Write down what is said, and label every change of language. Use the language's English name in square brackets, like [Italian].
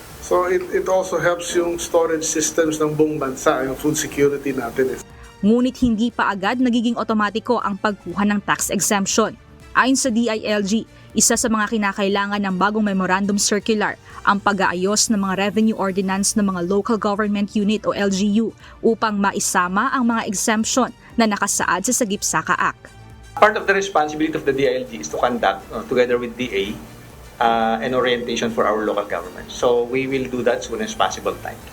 [English] So it also helps yung storage systems [Filipino] ng buong bansa, [English] yung food security [Filipino] natin. Ngunit hindi pa agad nagiging otomatiko ang pagkuha ng tax exemption. Ayon sa DILG, isa sa mga kinakailangan ng bagong memorandum circular ang pag-aayos ng mga revenue ordinance ng mga local government unit o LGU upang maisama ang mga exemption na nakasaad sa Sagip Saka Act. [English] Part of the responsibility of the DILG is to conduct, together with DA, and orientation for our local government. So we will do that soon as possible time.